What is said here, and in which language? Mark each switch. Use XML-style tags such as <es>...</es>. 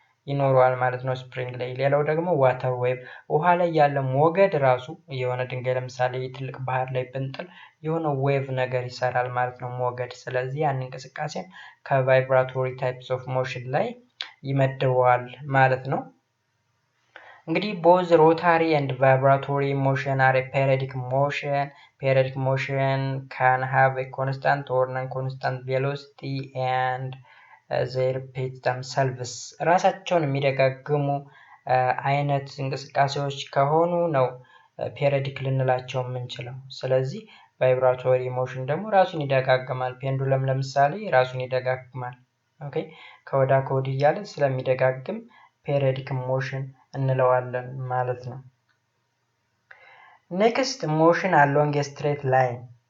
<am>ይኖረዋል ማለት ነው ስፕሪንግ ላይ። ሌላው ደግሞ ዋተር ዌቭ ውሃ ላይ ያለ ሞገድ ራሱ የሆነ ድንጋይ ለምሳሌ ትልቅ ባህር ላይ ብንጥል የሆነ ዌቭ ነገር ይሰራል ማለት ነው ሞገድ። ስለዚህ ያን እንቅስቃሴ ከቫይብራቶሪ ታይፕስ ኦፍ ሞሽን ላይ ይመድበዋል ማለት ነው። እንግዲህ</am> <en>both rotary and vibratory motion are a periodic motion. Periodic motion can have a constant or non-constant velocity and they repeat themselves.</en> <am>ራሳቸውን የሚደጋግሙ አይነት እንቅስቃሴዎች ከሆኑ ነው ፔሪዮዲክ ልንላቸው የምንችለው። ስለዚህ ቫይብራቶሪ ሞሽን ደግሞ ራሱን ይደጋግማል። ፔንዱለም ለምሳሌ ራሱን ይደጋግማል። ኦኬ ከወዳ ከወዲ እያለ ስለሚደጋግም ፔሪዮዲክ ሞሽን እንለዋለን ማለት ነው።</am> <en>ኔክስት ሞሽን አሎንግ ኤ ስትሬት ላይን።</en>